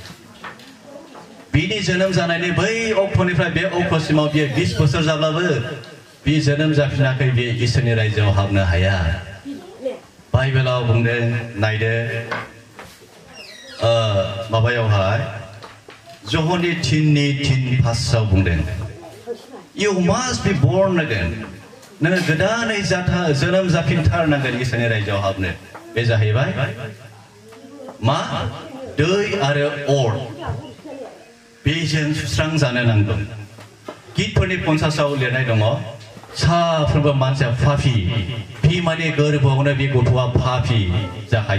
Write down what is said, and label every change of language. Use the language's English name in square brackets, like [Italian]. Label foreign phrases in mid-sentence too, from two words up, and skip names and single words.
[Bodo] बिनि जोनोम जानायनि बै अक्ट'निफ्राय बे अक्ट'सिमाव बियो 20 बोसोर जाब्लाबो बि जोनोम जाफिनाखै बे इसोरनि रायजोआव हाबनो हाया बाइबेलाव बुंदों नायदो माबायावहाय जहननि 3:3 बुंदों [English] You must be born again [Bodo] नोङो गोदानै जोनोम जाफिनथारनांगोन इसोरनि रायजोआव हाबनो बे जाहैबाय मा दै आरो अर बेजों सुस्रां जानो नांगौ गितफोरनि 50आव लिरनाय दङ साफ्रोमबो मानसिया पापी बिमानि गोरबोआवनो बे गथ'आ पापी जाखायो